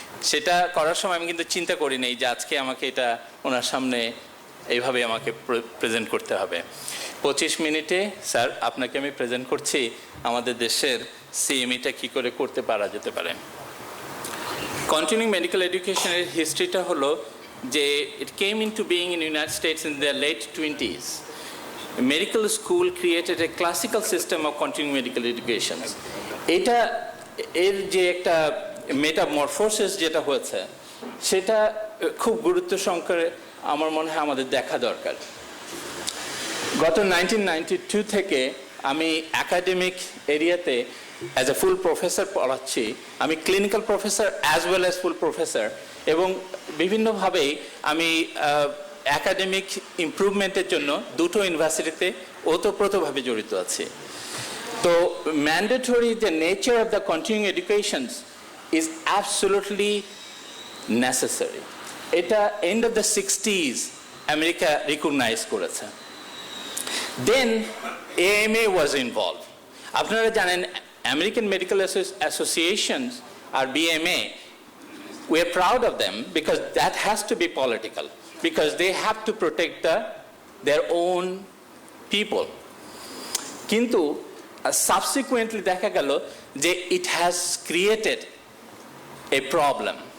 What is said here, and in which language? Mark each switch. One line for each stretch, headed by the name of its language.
Bangla: সেটা করার সময় আমি কিন্তু চিন্তা করি নাই যে আজকে আমাকে এটা ওনার সামনে এইভাবে আমাকে প্রেজেন্ট করতে হবে। 25 মিনিটে স্যার আপনাকে আমি প্রেজেন্ট করছি আমাদের দেশের সিএমইটা কী করে করতে পারা যেতে পারে। কন্টিনিউইং মেডিকেল এডুকেশনের হিস্ট্রিটা হলো যে
English: It came into being in United States in the late 20s. A medical school created a classical system of continuing medical education.
Bangla: এটা এর যে একটা মেটামরফোসিস যেটা হয়েছে সেটা খুব গুরুত্ব সহকারে আমার মনে হয় আমাদের দেখা দরকার। গত 1992 থেকে আমি একাডেমিক এরিয়াতে অ্যাজ এ ফুল প্রফেসর পড়াচ্ছি। আমি clinical professor as well as ফুল প্রফেসর, এবং বিভিন্নভাবেই আমি একাডেমিক ইমপ্রুভমেন্টের জন্য দুটো ইউনিভার্সিটিতে ওতপ্রোতভাবে জড়িত আছি।
English: তো mandatory the nature of the continuing educations is absolutely necessary.
Bangla: এটা end of the 60s America recognise করেছে।
English: Then AMA was involve.
Bangla: আপনারা জানেন
English: American medical associations আর BMA, we are proud of them because that has to be political, because they have to protect their own people.
Bangla: কিন্তু
English: subsequently
Bangla: দেখা গেল যে
English: it has created a problem.